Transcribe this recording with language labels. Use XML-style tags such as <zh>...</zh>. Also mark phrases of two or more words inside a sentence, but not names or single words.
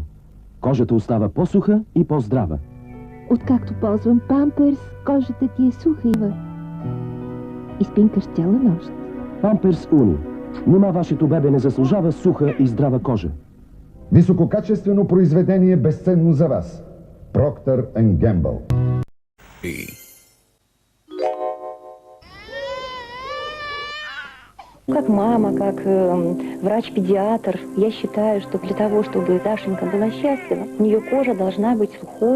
<bg>Кожата остава по-суха и по-здрава. Откакто ползвам Памперс, кожата ти е суха и спинкаш цяла нощ. Памперс Уни. Нима вашето бебе не заслужава суха и здрава кожа. Висококачествено произведение безценно за вас. Procter & Gamble.</bg> <ru>Как мама, как врач-педиатр, я считаю, что для того, чтобы Дашенька была счастлива, у нее кожа должна быть сухой.</ru>